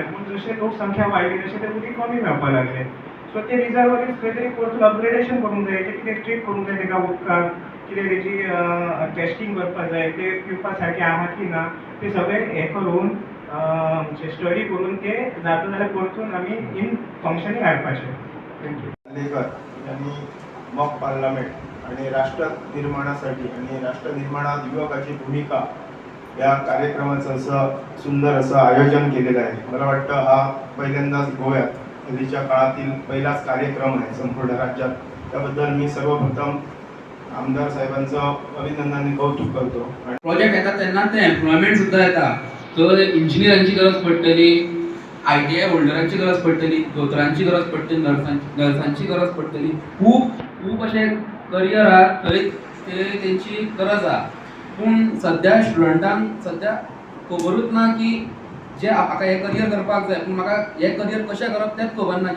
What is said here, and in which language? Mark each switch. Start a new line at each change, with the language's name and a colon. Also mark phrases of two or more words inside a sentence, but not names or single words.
Konkani: पूण जशें लोकसंख्या वाडली तशें तें उदीक कमी मेळपाक लागलें. सो ते रिजर्वरीज खंय तरी परतून अपग्रेडेशन करूंक जाय, कितें ट्रीट करूंक जाय तेका उदकाक, कितें तेजी टेस्टिंग करपाक जाय, ते पिवपा सारकें आहात की ना ते सगळें हें करून स्टडी करून ते जाता जाल्यार परतून आमी
English: in functioning
Konkani: हाडपाचें.
English: Thank you.
Marathi: लेखक यांनी
English: mock parliament
Marathi: आणि राष्ट्र निर्माणासाठी आणि राष्ट्र निर्माणात युवकाची भूमिका या कार्यक्रमाचं असं सुंदर असं आयोजन केलेलं आहे. मला वाटतं हा पहिल्यांदाच गोव्यात कधीच्या काळातील पहिलाच कार्यक्रम आहे संपूर्ण राज्यात. त्याबद्दल मी सर्वप्रथम आमदार साहेबांचं अभिनंदन आणि कौतुक करतो.
Konkani: प्रोजेक्ट येता तेन्ना ते एम्प्लॉयमेंट सुद्दां येता. तर इंजिनियरांची गरज पडटली, ITI होल्डरांची गरज पडटली, दोतोरांची गरज पडटली, नर्सांची गरज पडटली. खूब अशे करियर आहात थंय तेंची गरज आहा. पूण सद्या स्टुडंटांक सद्या खबरूच ना की जे म्हाका हें करियर करपाक जाय, पूण म्हाका हें करियर कशें करप तेंच खबर ना.